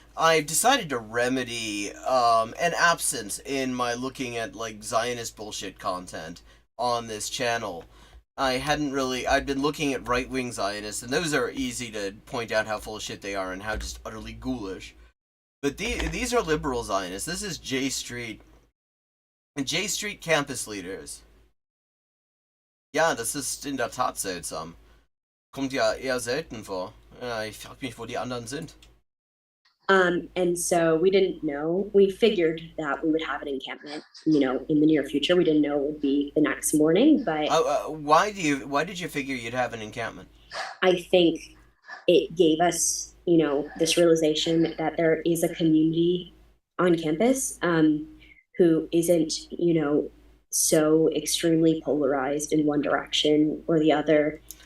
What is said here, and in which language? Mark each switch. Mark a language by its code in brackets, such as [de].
[en] I've decided to remedy an absence in my looking at like Zionist bullshit content on this channel. I'd been looking at right-wing Zionists, and those are easy to point out how full of shit they are and how just utterly ghoulish. But these are liberal Zionists. This is J Street. And J Street campus leaders. [de] Ja, das ist in der Tat seltsam. Kommt ja eher selten vor. Ich frage mich, wo die anderen sind. [en] And so we didn't know. We figured that we would have an encampment, in the near future. We didn't know it would be the next morning, but why did you figure you'd have an encampment? I think it gave us, this realization that there is a community on campus who isn't, so extremely polarized in one direction or the other.